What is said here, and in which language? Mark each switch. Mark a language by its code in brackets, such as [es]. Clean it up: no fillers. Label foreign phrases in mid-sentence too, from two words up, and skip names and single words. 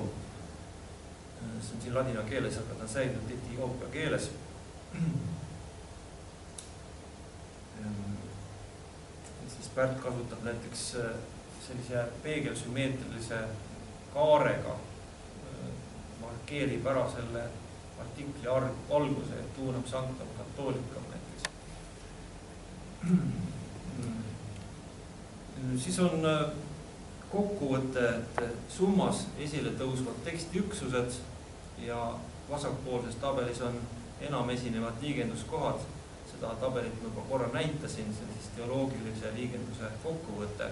[et] See on siin ladina keeles, aga ta on säilinud etioopia keeles. Siis Pärt kasutab näiteks sellise peegelsümmeetrilise kaarega, markeerib ära selle artikli alguse, et tuunab [la] sanctam catholicam [et] näiteks. Siis on kokkuvõte, et Summas esile tõusvad tekstiüksused ja vasakpoolses tabelis on enam esinevad liigenduskohad. Seda tabelit ma juba korra näitasin, see on siis teoloogilise liigenduse kokkuvõte.